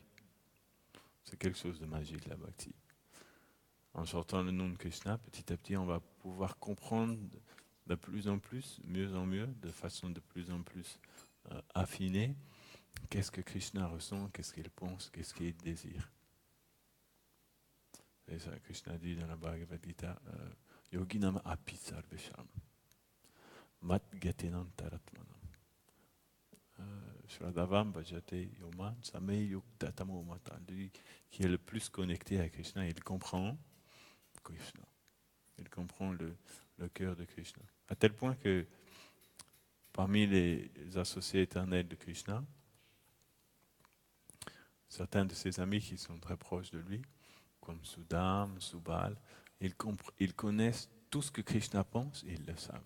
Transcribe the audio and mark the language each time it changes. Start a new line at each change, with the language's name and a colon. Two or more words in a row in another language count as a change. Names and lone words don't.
French: C'est quelque chose de magique, la bhakti. En chantant le nom de Krishna, petit à petit, on va pouvoir comprendre de plus en plus, mieux en mieux, de façon de plus en plus affinée, qu'est-ce que Krishna ressent, qu'est-ce qu'il pense, qu'est-ce qu'il désire. Et ça, Krishna dit dans la Bhagavad Gita,
Sanskrit: योगिनाम् अपि सर्वेषां मद् गतेन अन्तरात्मना श्रद्धावान् भजते यो मां स मे युक्त तमो मतः.
French: Lui qui est le plus connecté à Krishna, il comprend Krishna. Il comprend le cœur de Krishna. À tel point que parmi les associés éternels de Krishna, certains de ses amis qui sont très proches de lui, comme Sudam, Subal, ils connaissent tout ce que Krishna pense et ils le savent.